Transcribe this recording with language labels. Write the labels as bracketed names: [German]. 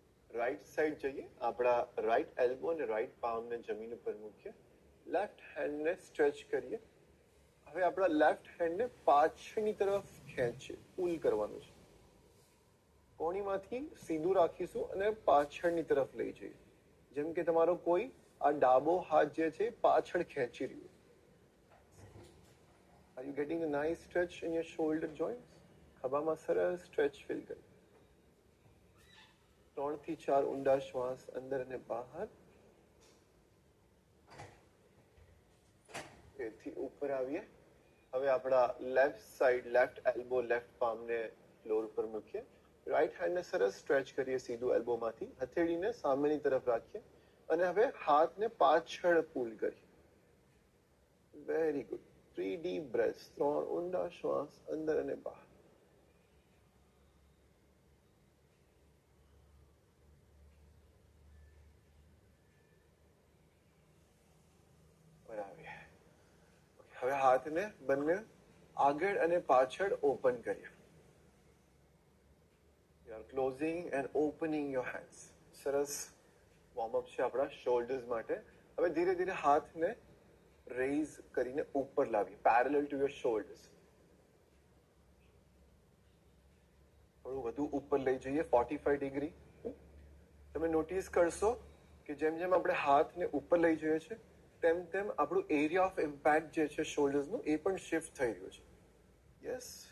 [Gujarati] Right side જઈએ, આપણા right elbow અને રાઈટ પામને જમીન ઉપર મૂકીએ, લેફ્ટ હેન્ડને સ્ટ્રેચ કરીએ. હવે આપણા લેફ્ટ હેન્ડને પાછળની તરફ ખેંચીએ, પુલ કરવાનું છે. કોણીમાંથી સીધું રાખીશું અને પાછળની તરફ લઈ જઈએ, જેમ કે તમારો કોઈ આ ડાબો હાથ જે છે પાછળ ખેંચી રહ્યું. [English] Are you getting a nice stretch in your shoulder joints? [Gujarati] ખભામાં સરસ સ્ટ્રેચ ફીલ કરી. 3 થી 4 ઊંડા શ્વાસ અંદર અને બહાર. એથી ઉપર આવીએ. હવે આપણા left side, left elbow, left પામને floor પર મૂકીએ. રાઈટ હેન્ડને સરસ સ્ટ્રેચ કરીએ સીધું એલ્બોમાંથી, હથેળીને સામેની તરફ રાખીએ અને હવે હાથને પાછળ પુલ કરીએ. [English] Very good. 3 deep breaths, [Gujarati] 3 ઊંડા શ્વાસ અંદર અને બહાર. બરાબર. હવે હાથને બંને આગળ અને પાછળ ઓપન કરીએ. [English] You are closing and opening your hands. [Gujarati] સરસ વોર્મઅપ છે આપણા શોલ્ડર્સ માટે. હવે ધીરે ધીરે હાથને રેઝ કરીને ઉપર લાવીએ, [English] Parallel to your shoulders. [Gujarati] થોડું વધુ ઉપર લઈ જઈએ, 45 ડિગ્રી. તમે નોટિસ કરશો કે જેમ જેમ આપણે હાથને ઉપર લઈ જઈએ છીએ તેમ તેમ આપણું [English] area of impact [Gujarati] જે છે શોલ્ડર્સનું એ પણ શિફ્ટ થઈ રહ્યું છે. યસ.